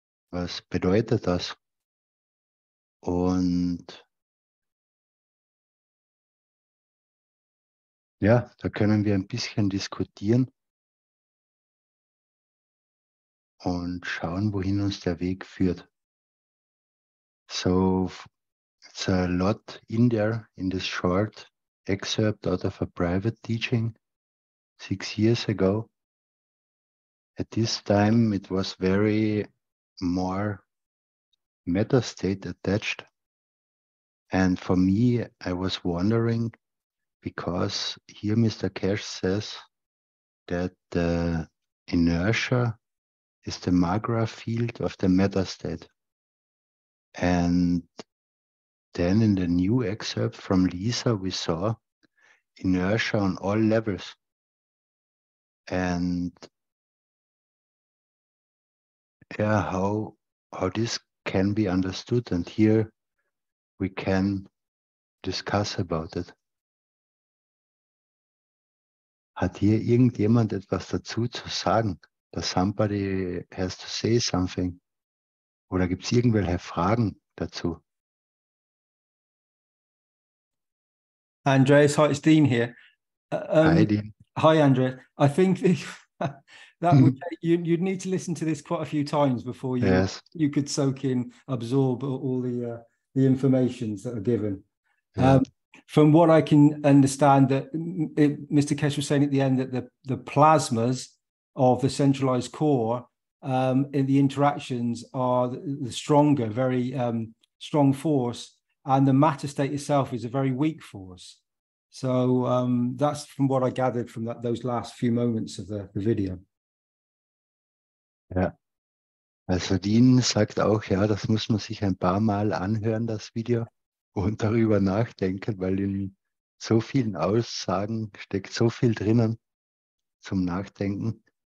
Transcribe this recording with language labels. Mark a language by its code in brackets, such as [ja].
[de] Was bedeutet das? Und ja, da können wir ein bisschen diskutieren und schauen, wohin uns der Weg führt. [en] So it's a lot in there in this short excerpt out of a private teaching 6 years ago. At this time, it was very more meta state attached. And for me, I was wondering, because here Mr. Keshe says that the inertia is the MAGRA field of the meta state. And then in the new excerpt from Lisa, we saw inertia on all levels. And yeah, how this can be understood. And here we can discuss about it. [de] Hat hier irgendjemand etwas dazu zu sagen? [en] That somebody has to say something? [de] Oder gibt es irgendwelche Fragen dazu? [en] Andreas, hi, it's Dean here. Hi, Dean. Hi, Andreas. I think that would you'd need to listen to this quite a few times before you could soak in, absorb all the informations that are given. Yeah. From what I can understand, that Mr. Keshe was saying at the end that the plasmas of the centralized core in the interactions are the stronger, very strong force, and the matter state itself is a very weak force. So that's from what I gathered from those last few moments of the video. [de] Ja, also Dean sagt auch, ja, das muss man sich ein paar Mal anhören, das Video, und darüber nachdenken, weil in so vielen Aussagen steckt so viel drinnen zum Nachdenken.